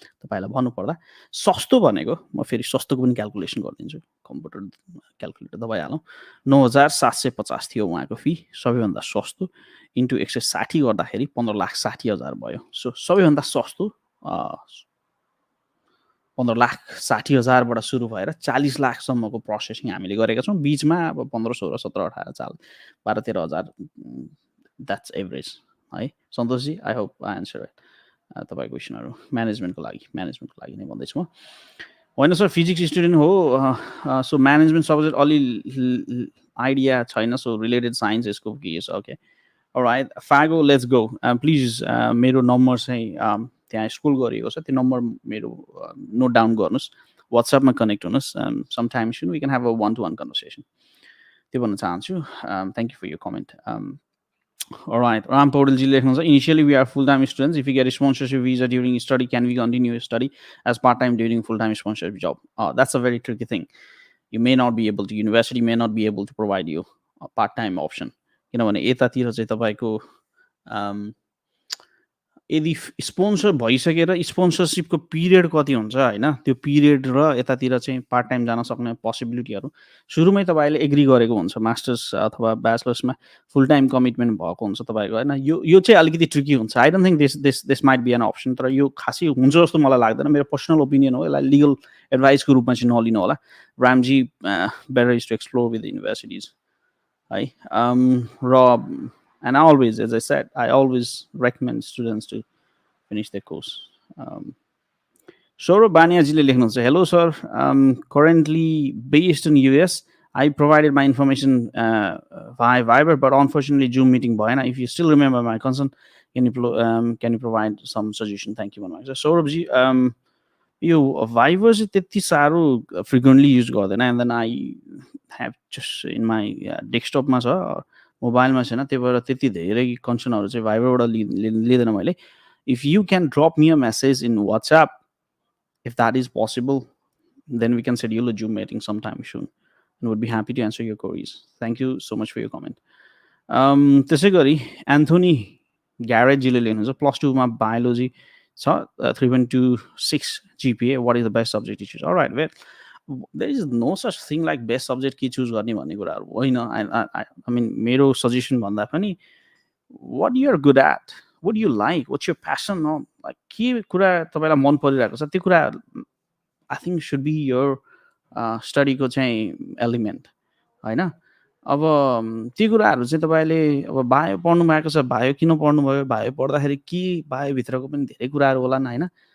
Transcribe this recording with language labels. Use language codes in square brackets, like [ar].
[ne] तपाईँलाई भन्नुपर्दा सस्तो भनेको म फेरि सस्तोको पनि क्यालकुलेसन गरिदिन्छु कम्प्युटर क्यालकुलेटर दबाइहालौँ 9,750 थियो उहाँको फी सबैभन्दा सस्तो इन्टु 160 गर्दाखेरि 15,60,000 भयो. सो सबैभन्दा सस्तो 15,60,000बाट सुरु भएर 40 लाखसम्मको प्रोसेसिङ हामीले गरेका छौँ. बिचमा अब 15, 16, 17, 18, 12-13,000 द्याट्स एभरेज है. [en] Santoshji I hope I answer it. [ne] तपाईँको क्वेसनहरू म्यानेजमेन्टको लागि नै भन्दैछु म. होइन सर फिजिक्स स्टुडेन्ट हो सो म्यानेजमेन्ट सब्जेक्ट अलि आइडिया छैन सो रिलेटेड साइन्स यसको के छ. [en] okay right [ne] फागो let's go please मेरो नम्बर चाहिँ त्यहाँ स्कुल गरिएको छ त्यो नम्बर मेरो नोट डाउन गर्नुहोस् वाट्सएपमा कनेक्ट हुनुहोस्. [en] sometime soon we can have a 1-to-1 conversation [ne] त्यो भन्न चाहन्छु. [en] Thank you for your comment. Alright, Ram Paudilji [ne] लेख्नुहुन्छ [en] initially we are full-time students. If we get a sponsorship visa during study, can we continue study as part-time during full-time sponsorship job? That's a very tricky thing. You may not be able to, university may not be able to provide you a part-time option. [ne] किनभने यतातिर चाहिँ तपाईँको यदि sponsor भइसकेर स्पोन्सरसिपको period कति हुन्छ होइन त्यो पिरियड र यतातिर चाहिँ पार्ट टाइम जान सक्ने पोसिबिलिटीहरू सुरुमै तपाईँले एग्री गरेको हुन्छ मास्टर्स अथवा ब्याचलर्समा फुल टाइम कमिटमेन्ट भएको हुन्छ तपाईँको होइन. यो चाहिँ अलिकति ट्रिकी हुन्छ. [en] I don't think this might be an option [ne] तर यो खासै हुन्छ जस्तो मलाई लाग्दैन. मेरो पर्सनल ओपिनियन हो. यसलाई लिगल एडभाइसको रूपमा चाहिँ नलिनु होला. [en] Ramji better is to explore with universities है. र and always, as I said, I always recommend students to finish their course. Saurabh Baniaji lekhनुहुन्छ hello sir, currently based in US. I provided my information via Viber, but unfortunately Zoom meeting bhayena. If you still remember my concern, can you provide some suggestion? Thank you very much. Saurabh ji, [ne] यो Viber चाहिँ त्यति साह्रो frequently use गर्दैन [en] and then I have just in my डेस्कटपमा छ [ne] मोबाइलमा छैन त्यही भएर त्यति धेरै कन्सर्नहरू चाहिँ Viberबाट लिँदैन मैले [en] If you can drop me a message in WhatsApp if that is possible then we can schedule a Zoom meeting sometime soon and would be happy to answer your queries. Thank you so much for your comment. [ne] त्यसै गरी Anthony ग्यारेजीले लेख्नुहुन्छ +2 मा biology छ 3.26 GPA [en] what is the best subject to choose? All right, well, there is no such thing like best subject [ne] के choose गर्ने भन्ने कुराहरू होइन [en] I mean मेरो suggestion भन्दा पनि what you are good at, what do you like, what's your passion, no? [ne] Like के कुरा तपाईलाई मन परिरहेको छ त्यो कुरा [en] I think should be your study [ne] को चाहिँ एलिमेन्ट हैन अब त्यो कुराहरू चाहिँ तपाईले अब बायो पढ्नु भएको छ बायो किन पढ्नु भयो बायो पढ्दाखेरि के बायो भित्रको पनि धेरै कुराहरू होलान् हैन